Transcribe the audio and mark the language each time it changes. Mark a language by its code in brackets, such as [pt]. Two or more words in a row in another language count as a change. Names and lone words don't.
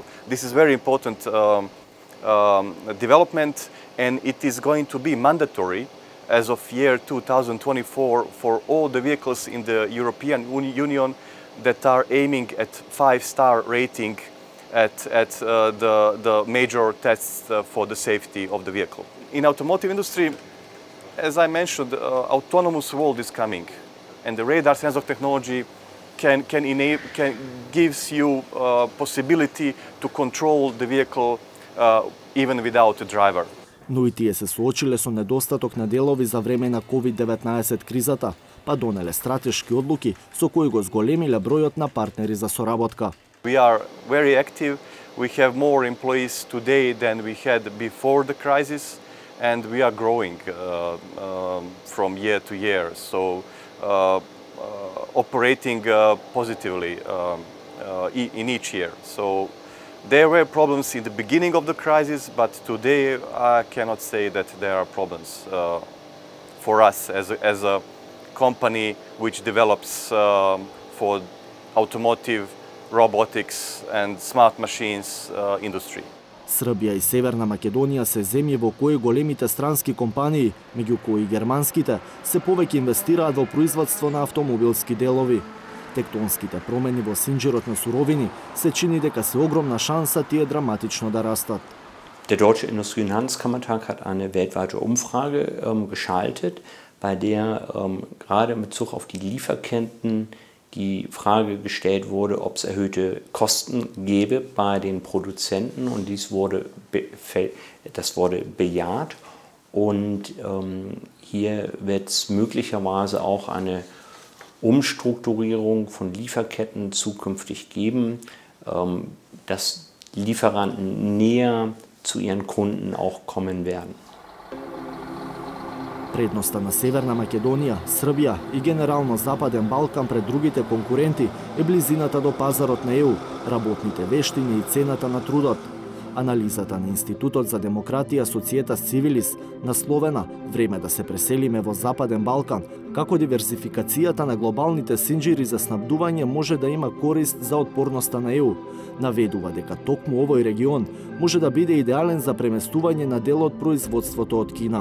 [en] This is very important development, and it is going to be mandatory as of year 2024 for all the vehicles in the European Union that are aiming at 5-star rating at the major tests for the safety of the vehicle. In automotive industry, as I mentioned, autonomous world is coming, and the radar sensor technology gives you possibility to control the vehicle even without a driver. [mk] Но и тие се соочиле со недостаток на делови за време на COVID-19 кризата, па донеле стратешки одлуки со кои го зголемиле бројот на партнери за соработка. [en] We are very active. We have more employees today than we had before the crisis, and we are growing from year to year. So operating positively in each year. So there were problems in the beginning of the crisis, but today I cannot say that there are problems for us as a company which develops for automotive, robotics and smart machines industry. [mk] Србија и Северна Македонија се земји во кои големите странски компании, меѓу кои германските, се повеќе инвестираат во производство на автомобилски делови. Тектонските промени во синџирот на суровини се чини дека се огромна шанса тие драматично да растат. [de] Der Deutsche Industrie- und Handelskammertag hat eine weltweite Umfrage geschaltet, bei der gerade in Bezug auf die Lieferketten die Frage gestellt wurde, ob es erhöhte Kosten gäbe bei den Produzenten, und das wurde bejaht. Und hier wird es möglicherweise auch eine Umstrukturierung von Lieferketten zukünftig geben, dass Lieferanten näher zu ihren Kunden auch kommen werden. [mk] Предноста на Северна Македонија, Србија и генерално Западен Балкан пред другите конкуренти е близината до пазарот на ЕУ, работните вештини и цената на трудот. Анализата на Институтот за демократија Societas Civilis насловена "Време да се преселиме во Западен Балкан", како диверсификацијата на глобалните синџири за снабдување може да има корист за отпорноста на ЕУ, наведува дека токму овој регион може да биде идеален за преместување на дел од производството од Кина.